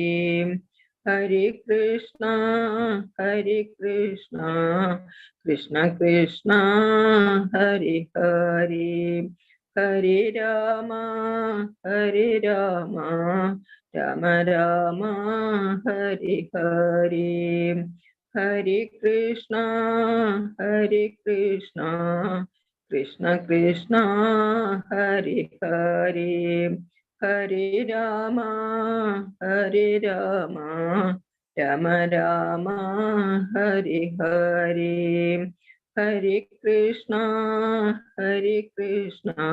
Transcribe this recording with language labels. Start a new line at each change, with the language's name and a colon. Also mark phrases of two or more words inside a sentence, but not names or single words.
Sanskrit: ഹരേ കൃഷ്ണ കൃഷ്ണ കൃഷ്ണ ഹരേ ഹരേ. ഹരേ രാമ ഹരേ രാമ രാമ രാമ ഹരി ഹരി ഹരി കൃഷ്ണ കൃഷ്ണ കൃഷ്ണ ഹരി ഹരി ഹരി രാമ രാമ രാമ ഹരി ഹരി ഹരി കൃഷ്ണ കൃഷ്ണ